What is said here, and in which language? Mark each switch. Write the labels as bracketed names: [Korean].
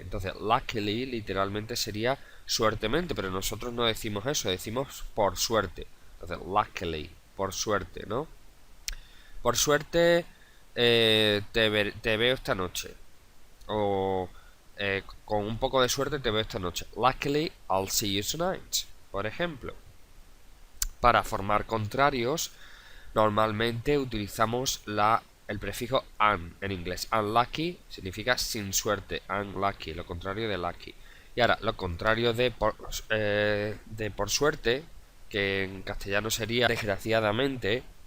[Spanish] Entonces, luckily literalmente sería suertemente, pero nosotros no decimos eso, decimos por suerte. Entonces, luckily, por suerte, ¿no? Por suerte te veo esta noche. O con un poco de suerte te veo esta noche. [English] Luckily, I'll see you tonight. [Spanish] Por ejemplo. Para formar contrarios, normalmente utilizamos el prefijo un en inglés. Unlucky significa sin suerte. Unlucky, lo contrario de lucky. Y ahora, lo contrario de por suerte, que en castellano sería desgraciadamente.